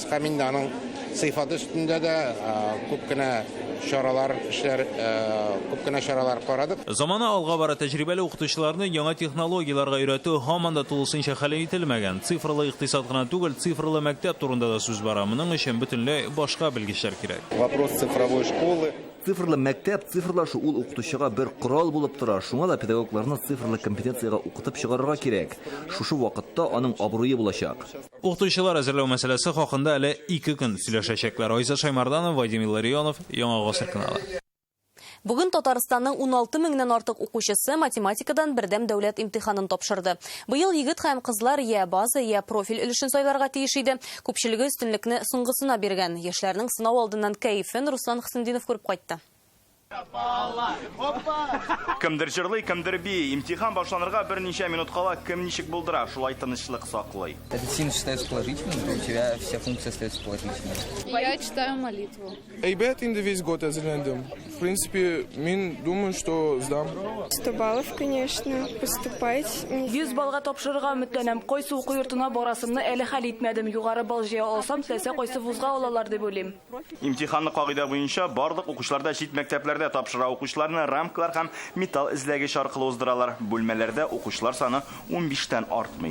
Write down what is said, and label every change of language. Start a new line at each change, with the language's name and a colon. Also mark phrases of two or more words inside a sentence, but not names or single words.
Tatar: Һәм инде аның сыйфаты өстендә дә күп кенә чаралар карадык. Замана алга бара тәҗрибәле укытучыларны яңа технологияларга өйрәтү һаман да тулысынча хәл ителмәгән. Цифрлы икътисад гына түгел, цифрлы мәктәп турында да сүз бара. Моның өчен бөтенләй башка белгечләр кирәк.
Russian: Вопрос цифровой школы.
Tatar: Цифрлы мәктәп, цифрлашу ул укытучыга бер корал булып тора. Шуңа да педагогларны цифрлы компетенцияга укытып чыгарырга кирәк. Шушы вакытта аның абруе булачак. Укытучылар әзерләү мәсьәләсе хакында әле 2 көн сөйләшәчәкләр. Айза Шаймарданов, Вадим Илларионов, Яңа Гасыр каналы. Бүген Татарстанның 16 меңнән артык укучысы математикадан бердәм дәүләт имтиханын тапшырды. Быел егет һәм кызлар я база, я профиль өлешен сайларга тиеш иде. Күпчелеге өстенлекне соңгысына биргән. Яшьләрнең сынау алдыннан кәефен Руслан Хысындинов күреп кайтты. Кемдер җырлый, кемдер бий. Имтихан башланырга берничә минут кала кем ничек булдыра, шулай тынычлык саклый.
Russian: Син считаешь положительным, у тебя вся функция остается положительной. Я читаю молитву. Ребят, весь год әзерләндем. В принципе, мин думаю, что сдам. 100 баллов, конечно, поступать.
Tatar: 100 балга тапшырырга өметләнәм. Кайсы уку йортына барасымны әле хәл итмәдем. Югары бал җыя алсам, теләсә кайсы вузга алалар дип уйлыйм. Имтиханны кагыйдә буенча барлык укучыларда чит мәктәпләрдә тапшыра укучыларны рамкалар һәм металл эзләгеч аркылы уздыралар. Бүлмәләрдә укучылар саны 15тән артмый.